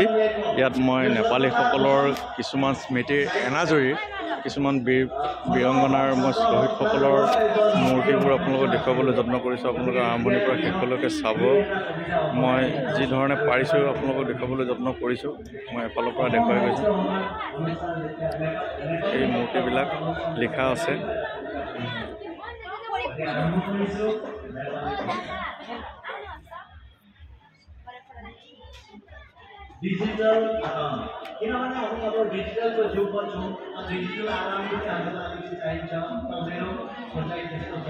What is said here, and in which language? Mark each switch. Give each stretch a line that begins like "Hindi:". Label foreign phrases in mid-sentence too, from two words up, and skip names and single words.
Assamese: ইয়াত মই নেপালীসকলৰ কিছুমান স্মৃতিৰ এনাজৰীৰ কিছুমান বীৰংগনাৰ মই শ্বহীদসকলৰ মূৰ্তিবোৰ আপোনালোকক দেখুৱাবলৈ যত্ন কৰিছোঁ। আপোনালোকে আৰম্ভণিৰ পৰা শেষলৈকে চাব। মই যি ধৰণে পাৰিছোঁ আপোনালোকক দেখুৱাবলৈ যত্ন কৰিছোঁ। মই এফালৰ পৰা দেখুৱাই গৈছোঁ। এই মূৰ্তিবিলাক লিখা আছে।
Nepali: डिजिटल आराम किनभने हामी अब डिजिटलको युगमा छौँ। डिजिटल आरामको हाम्रो लागि चाहिन्छ। मेरो सोचाइ त्यस्तो छ।